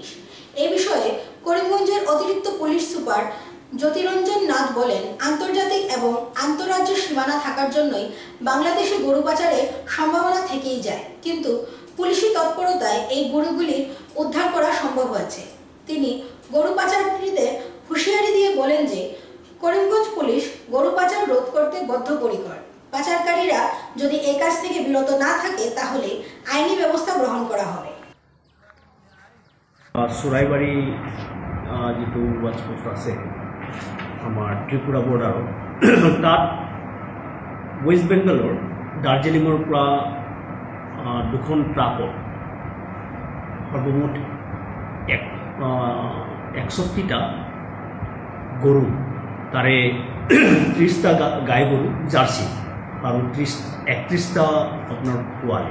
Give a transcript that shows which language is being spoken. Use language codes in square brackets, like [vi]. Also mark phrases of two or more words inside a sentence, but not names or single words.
[bn] এ বিষয়ে করিমগঞ্জের অতিরিক্ত পুলিশ সুপার জ্যোতিরঞ্জন নাথ বলেন, আন্তর্জাতিক এবং আন্তঃরাজ্য সীমানা থাকার জন্যই বাংলাদেশে গরু পাচারের সম্ভাবনা থেকেই যায়, কিন্তু পুলিশি তৎপরতায় এই গরুগুলির উদ্ধার করা সম্ভব হয়েছে। তিনি গরু পাচারকারীদের হুঁশিয়ারি দিয়ে বলেন যে করিমগঞ্জ পুলিশ গরু পাচার রোধ করতে বদ্ধপরিকর। পাচারকারীরা যদি এই কাজ থেকে বিরত না থাকে তাহলে আইনি ব্যবস্থা গ্রহণ করা হবে। [as] চুৰাইবাড়ি যিটো ৱাচপোষ্ট আছে আমাৰ ত্ৰিপুৰা বৰ্ডাৰত, তাত ৱেষ্ট বেংগলৰ দাৰ্জিলিঙৰ পৰা 2খন ট্ৰাকত সৰ্বমুঠ 61টা গৰু, তাৰে 30টা গাই গৰু জাৰ্চি আৰু 31টা আপোনাৰ পোৱালি।